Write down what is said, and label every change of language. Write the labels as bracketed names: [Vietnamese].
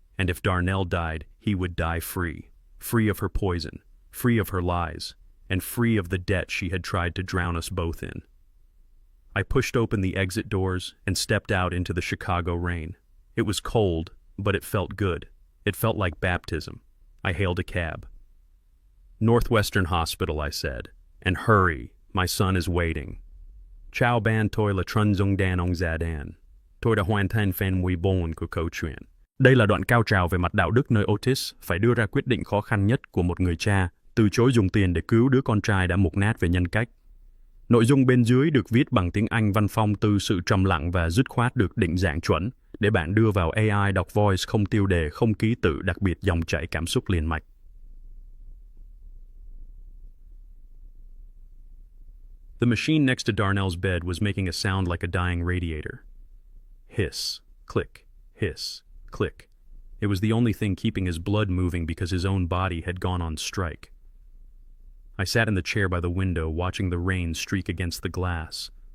[English] And if Darnell died, he would die free. Free of her poison, free of her lies, and free of the debt she had tried to drown us both in. I pushed open the exit doors and stepped out into the Chicago rain. It was cold, but it felt good. It felt like baptism. I hailed a cab. Northwestern Hospital, I said. And hurry, my son is waiting. [Vietnamese] Chào ban tôi là Trân Dung Dan ông già Dan. Tôi đã hoàn thành phần 14 của câu chuyện. Đây là đoạn cao trào về mặt đạo đức nơi Otis phải đưa ra quyết định khó khăn nhất của một người cha, từ chối dùng tiền để cứu đứa con trai đã mục nát về nhân cách. Nội dung bên dưới được viết bằng tiếng Anh văn phong từ sự trầm lặng và dứt khoát được định dạng chuẩn để bạn đưa vào AI đọc voice không tiêu đề, không ký tự, đặc biệt dòng chảy cảm xúc liền mạch. [English] The machine next to Darnell's bed was making a sound like a dying radiator. Hiss, click, hiss, click. It was the only thing keeping his blood moving because his own body had gone on strike. I sat in the chair by the window, watching the rain streak against the glass.